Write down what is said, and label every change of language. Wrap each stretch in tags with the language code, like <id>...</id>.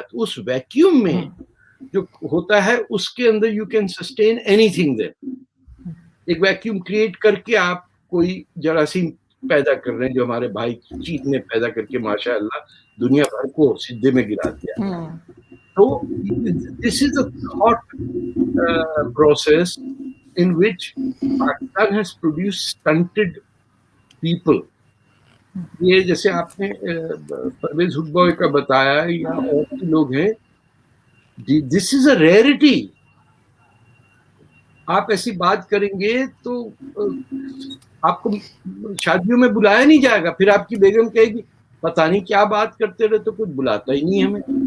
<ur>تو اس ویکیوم میں جو ہوتا ہے اس کے اندر</ur> <en>You can sustain anything.</en> <ur>ایک ویکیوم کریٹ کر کے آپ کوئی جراثیم پیدا کر رہے ہیں جو ہمارے بھائی چیت نے پیدا کر کے ماشاء اللہ دنیا بھر کو سدھے میں گرا دیا.</ur> <en>تو this is a thought process in which Pakistan has produced stunted people.</en> <ur>یہ جیسے آپ نے پرویز حقبہ کا بتایا یا اور بھی لوگ ہیں،</ur> <en>this is a rarity.</en> <ur>آپ ایسی بات کریں گے تو آپ کو شادیوں میں بلایا نہیں جائے گا، پھر آپ کی بیگم کہے گی پتہ نہیں کیا بات کرتے رہے تو کچھ بلاتا ہی نہیں ہمیں.</ur>